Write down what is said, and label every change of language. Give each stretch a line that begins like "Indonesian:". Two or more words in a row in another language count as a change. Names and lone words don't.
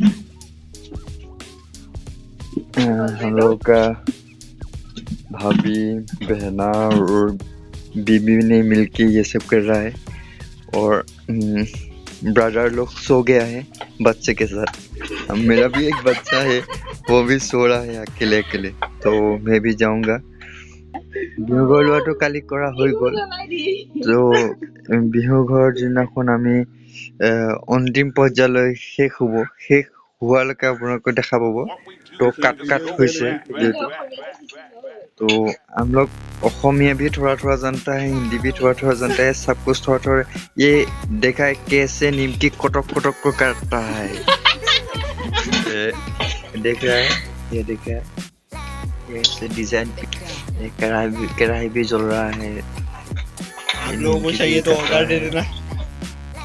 Hindi: हम लोग का भाभी बहना और बीबी ने मिलके ये सब कर रहा है और ब्रदर लोग सो गया है बच्चे के साथ मेरा भी एक बच्चा है वो भी सो रहा है अकेले तो मैं भी जाऊंगा
Assamese: বিহু ঘৰ লোৱাটো কালি কৰা হৈ গ'ল তো বিহু ঘৰ দিনাখন আমি অন্তিম পৰ্যায়লৈ শেষ হোৱালৈকে আপোনালোকে দেখা পাব তো কাট হৈছে
Hindi: तो हम लोग असमिया भी थोड़ा जानता है हिंदी भी थोड़ा जानता है सब कुछ थोड़ा ये देखा है कैसे निमकी कटक को काटता है देख रहा है ये देखा है कैसे डिजाइन कढ़ाई भी जल रहा है आप लोगों को चाहिए तो ऑर्डर दे देना